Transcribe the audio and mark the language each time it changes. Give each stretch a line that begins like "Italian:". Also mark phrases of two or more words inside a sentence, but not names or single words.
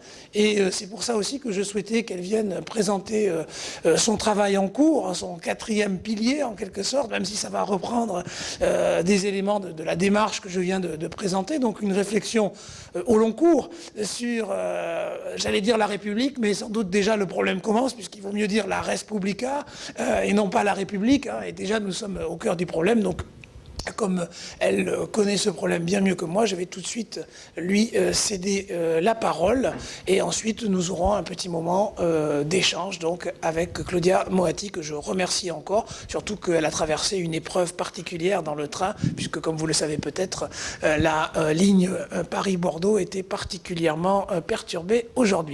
French: Et c'est pour ça aussi que je souhaitais qu'elle vienne présenter son travail en cours, son quatrième pilier en quelque sorte, même si ça va reprendre des éléments de la démarche que je viens de présenter, donc une réflexion au long cours sur, j'allais dire la République, mais sans doute déjà le problème commence, puisqu'il vaut mieux dire la
Latin: res publica
French: et non pas la République, hein, et déjà nous sommes au cœur du problème. Donc comme elle connaît ce problème bien mieux que moi, je vais tout de suite lui céder la parole, et ensuite nous aurons un petit moment d'échange donc avec Claudia Moatti, que je remercie encore, surtout qu'elle a traversé une épreuve particulière dans le train, puisque comme vous le savez peut-être, la ligne Paris-Bordeaux était particulièrement perturbée aujourd'hui.